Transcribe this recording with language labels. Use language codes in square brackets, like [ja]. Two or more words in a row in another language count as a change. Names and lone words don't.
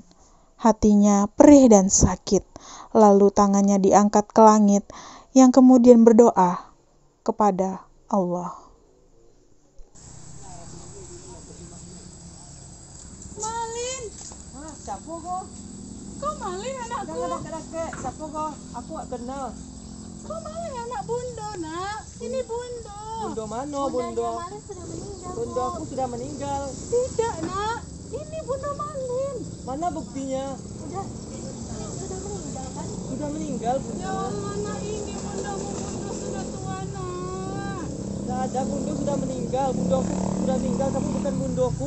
[id] Hatinya perih dan sakit. Lalu tangannya diangkat ke langit yang kemudian berdoa kepada Allah. Malin, Siapa kau? kau Malin anakku. Jangan dekat-dekat. Siapa kau? Aku tak kenal. Kau Malin anak Bundo, nak. Ini Bundo. Bundo mana Bundo? Bundo aku sudah meninggal. Tidak, nak. Ini Bundo Malin. Mana buktinya? Sudah meninggal Bundo. Ya Allah, nak, ini Bundomu. Bundo sudah tua, nak. Tidak ada, Bundo sudah meninggal. Bundo aku sudah meninggal, kamu bukan Bundoku.